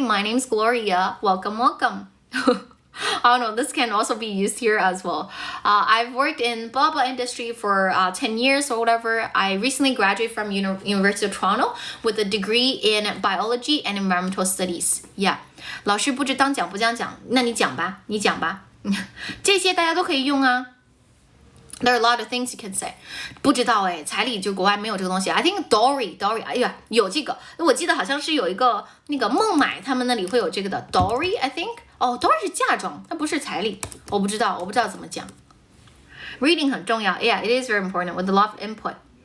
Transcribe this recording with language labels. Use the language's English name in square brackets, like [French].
[English] My name's Gloria. Welcome, welcome." I don't know, this can also be used here as well. I've worked in blah blah industry for 10 years or whatever. I recently graduated from University of Toronto with a degree in biology and environmental studies. Yeah. [Chinese] 老师布置当讲不讲讲，那你讲吧，你讲吧。这些大家都可以用啊。 [English] There are a lot of things you can say. [Chinese] 不知道哎，彩礼就国外没有这个东西。 [English] I think [Chinese] Dory， 哎呀，有这个。我记得好像是有一个那个孟买他们那里会有这个的 Dory [English] I think。 [Chinese] 哦 Dory 是嫁妆，它不是彩礼。我不知道怎么讲。 [English] Reading [Chinese] 很重要 [English] ，Yeah, it is very important with a lot of input.